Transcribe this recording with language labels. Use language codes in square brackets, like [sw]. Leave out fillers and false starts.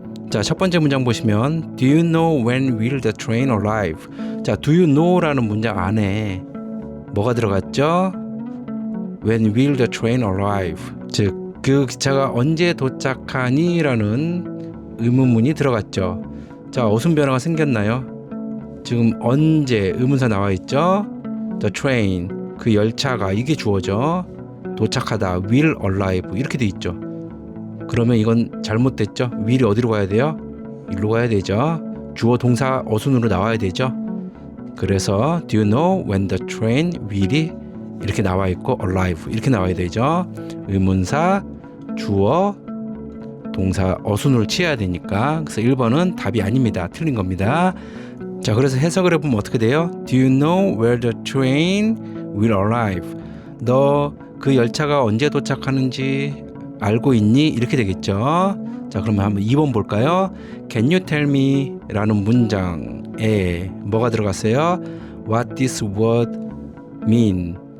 [en] 자, 첫 번째 문장 보시면 Do you know when will the train arrive? [ko] 자, Do you know 라는 문장 안에 뭐가 들어갔죠? [en] When will the train arrive? [ko] 즉, 그 기차가 언제 도착하니? 라는 의문문이 들어갔죠. 자, 어순 변화가 생겼나요? 지금 언제 의문사 나와 있죠? The train, 그 열차가, 이게 주어죠. 도착하다, will arrive 이렇게 돼 있죠. 그러면 이건 잘못됐죠. will이 어디로 가야 돼요? 일로 가야 되죠. 주어 동사 어순으로 나와야 되죠. 그래서 do you know when the train will 이 이렇게 나와 있고 arrive 이렇게 나와야 되죠. 의문사 주어 동사 어순으로 취해야 되니까. 그래서 1번은 답이 아닙니다. 틀린 겁니다. 자, 그래서 해석을 해보면 어떻게 돼요? [en] Do you know where the train will arrive? [ko] 너 그 열차가 언제 도착하는지 알고 있니? 이렇게 되겠죠. 자, 그러면 한번 2번 볼까요? [en] Can you tell me? [ko] 라는 문장에 뭐가 들어갔어요? [en] What this word mean?